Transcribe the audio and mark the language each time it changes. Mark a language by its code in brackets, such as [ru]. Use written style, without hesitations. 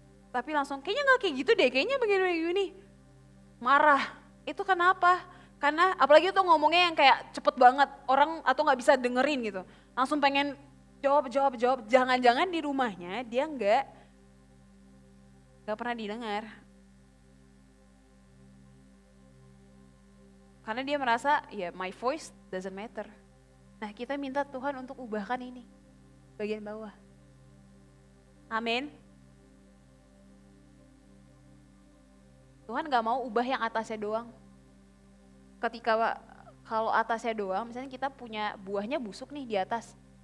[id] Tapi langsung kayaknya gak kayak gitu deh, kayaknya begini-begini. Marah, itu kenapa? Karena apalagi tuh ngomongnya yang kayak cepet banget, orang atau gak bisa dengerin gitu. Langsung pengen jawab, jangan-jangan di rumahnya dia gak pernah didengar. Karena dia merasa, ya [en] my voice doesn't matter. [id] Nah kita minta Tuhan untuk ubahkan ini, bagian bawah. Amin. Tuhan gak mau ubah yang atasnya doang. Ketika kalau atasnya doang, misalnya kita punya buahnya busuk nih di atas.